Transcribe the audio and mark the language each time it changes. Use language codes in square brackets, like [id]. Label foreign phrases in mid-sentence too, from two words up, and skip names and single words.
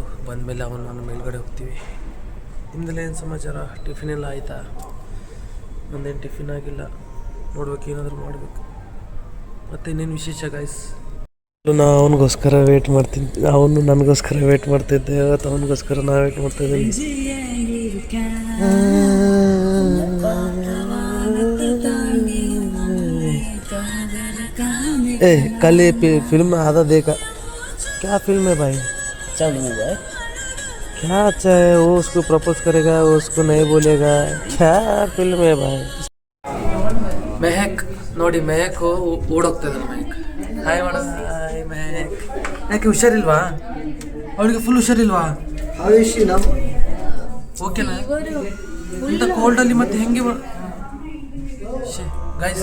[kn] ಬಂದಮೇಲೆ ನಾನು ಮೇಲ್ಗಡೆ ಹೋಗ್ತೀವಿ. ನಿಮ್ಮದೆಲ್ಲ ಏನು ಸಮಾಚಾರ? ಟಿಫಿನ್ ಎಲ್ಲ ಆಯಿತಾ? ನಂದೇನು ಟಿಫಿನ್ ಆಗಿಲ್ಲ, ನೋಡ್ಬೇಕು, ಏನಾದರೂ ಮಾಡಬೇಕು. ಮತ್ತು ಇನ್ನೇನು ವಿಶೇಷ ಗಾಯ್ಸ್? ನಾನು ಅವನಿಗೋಸ್ಕರ ವೇಟ್ ಮಾಡ್ತೀನಿ, ಅವನು ನನಗೋಸ್ಕರ ವೇಟ್ ಮಾಡ್ತಿದ್ದೆ. ಅವತ್ತು ಅವನಿಗೋಸ್ಕರ ನಾನು ವೇಟ್ ಮಾಡ್ತಾಯಿದ್ದೀನಿ. [hi] ए कल ये फिल्म आधा देखा, क्या फिल्म है भाई? अच्छा नहीं है, क्या अच्छा है? वो उसको प्रपोज करेगा, वो उसको नहीं बोलेगा, क्या फिल्म है भाई? [kn] ಮೆಹಕ್ ನೋಡಿ, ಮೆಹಕ್ ಓಡೋಗ್ತದೆ. ಮೆಹಕ್ ಹಾಯ್ ಮಾಡ. ಹಾಯ್ ಮೆಹಕ್. ಯಾಕೆ ಹುಷಾರಿಲ್ವಾ ಅವಳಿಗೆ? ಫುಲ್ ಹುಷಾರಿಲ್ವಾ? ಓಕೆನಾ? ಇಂಥ ಕೋಲ್ಡಲ್ಲಿ ಮತ್ತೆ ಹೆಂಗೆ ಗಾಯ್ಸ್?